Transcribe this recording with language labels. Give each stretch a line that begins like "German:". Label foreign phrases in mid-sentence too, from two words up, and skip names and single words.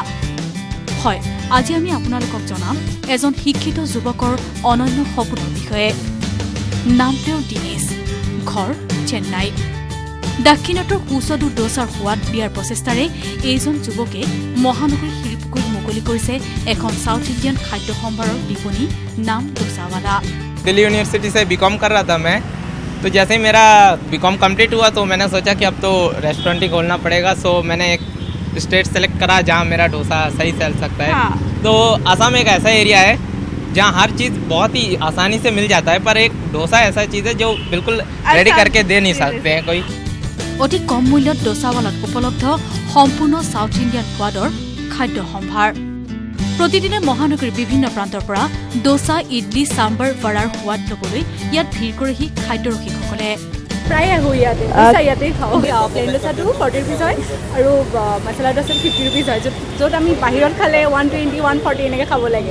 Assamese: হয়, আজি আমি আপোনালোকক জনাম এজন শিক্ষিত যুৱকৰ অনন্য সপোনৰ বিষয়ে। নাম তেওঁৰ দিনেশ, ঘৰ চেন্নাই। দাক্ষিণাটৰ সুস্বাদু ডোচাৰ সোৱাদ দিয়াৰ প্ৰচেষ্টাৰে এইজন যুৱকে মহানগৰীৰ শিলপুখুৰীত মুকলি কৰিছে এখন
English: South Indian
Assamese: খাদ্য সম্ভাৰৰ বিপণী। নাম ডোচাৱালা।
Hindi: दिल्ली यूनिवर्सिटी से बीकॉम कर रहा था मैं, तो जैसे ही मेरा बीकॉम कंप्लीट हुआ तो मैंने सोचा कि अब तो रेस्टोरेंट ही खोलना पड़ेगा। सो मैंने एक
English: state select
Hindi: करा जहाँ मेरा डोसा सही चल सकता है। तो आसाम एक ऐसा एरिया है जहाँ हर चीज़ बहुत ही आसानी से मिल जाता है, पर एक डोसा ऐसा चीज़ है जो बिल्कुल रेडी करके दे नहीं सकते हैं कोई।
Assamese: অতি কম মূল্যত ডোচাৱালাত উপলব্ধ সম্পূৰ্ণ
English: South Indian
Assamese: সোৱাদৰ খাদ্য সম্ভাৰ। প্ৰতিদিনে মহানগৰীৰ বিভিন্ন প্ৰান্তৰ পৰা ডোচা, ইডলি, চাম্বাৰ, বৰাৰ সোৱাদ ল'বলৈ ইয়াত ভিৰ কৰেহি খাদ্য ৰসিকসকলে। প্ৰায় আহোঁ ইয়াতেই খাওঁ প্লেইন ডোচাটো 40 rupees হয় আৰু মছলা ডোচাটো 50 rupees হয় য'ত আমি বাহিৰত খালে 120, 140 এনেকৈ খাব লাগে।